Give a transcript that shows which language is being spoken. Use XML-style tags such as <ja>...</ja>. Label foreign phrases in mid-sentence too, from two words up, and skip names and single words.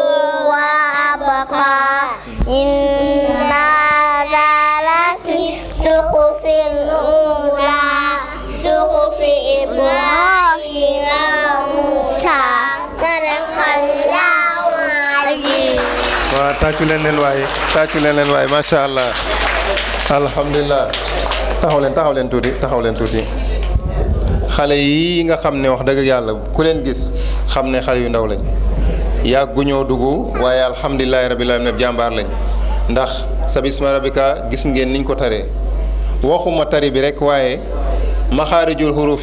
<ar>وأبقى إن هذا لفي الصحف الأولى صحف إبراهيم وموسى صدق الله العظيم.</ar> <wo>waaw tàccu leen leen waaye</wo> <ar>ما شاء الله</ar> <wo>alhamdulilah taxaw leen tuuti xale yi nga xam ne wax dëgg yàlla ku leen gis xam ne xale yu ndaw lañ yàgguñoo dugg waaye</wo> <ar>الحمد لله رب العالمين</ar> <wo>jàmbaar lañ ndax</wo> <ar>سبح اسم ربك</ar> <wo>gis ngeen niñ ko taree waxuma tari bi rek waaye</wo> <ar>مخارج الحروف</ar> <wo>yi</wo>